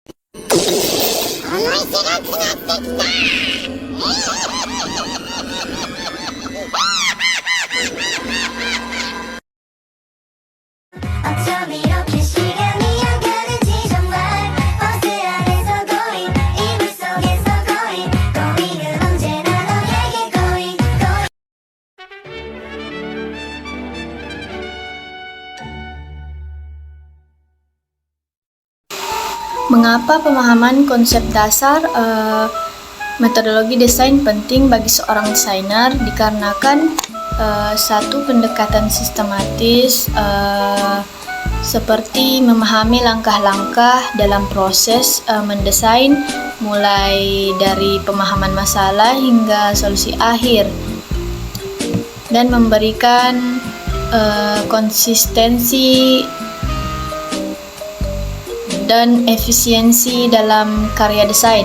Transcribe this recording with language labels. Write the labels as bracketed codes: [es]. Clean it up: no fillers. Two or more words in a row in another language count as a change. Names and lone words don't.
[ko] 어쩜 이렇게 시간이 안 가는지 정말 버스 안에서 고잉 이불 속에서 고잉 고잉은 언제나 너에게 [en] going going. [id] Mengapa pemahaman konsep dasar metodologi desain penting bagi seorang desainer? Dikarenakan satu pendekatan sistematis seperti memahami langkah-langkah dalam proses mendesain, mulai dari pemahaman masalah hingga solusi akhir, dan memberikan konsistensi dan efisiensi dalam karya desain.